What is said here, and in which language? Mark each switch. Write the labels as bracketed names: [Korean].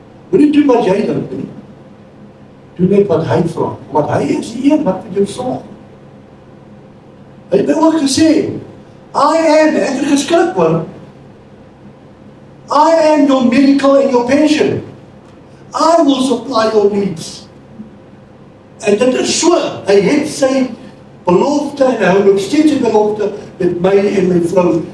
[Afrikaans] Moet nie doen wat jy dink nie. Doe net wat hy vra, want hy is die een wat vir jou sorg. Hy het my ook gesê, ek het geskryf hoor, [English] I am your miracle and your pension. I will supply your needs. [Afrikaans] En dit is so, hy het sy belofte, en hy hou nog steeds die belofte met my en my vrou.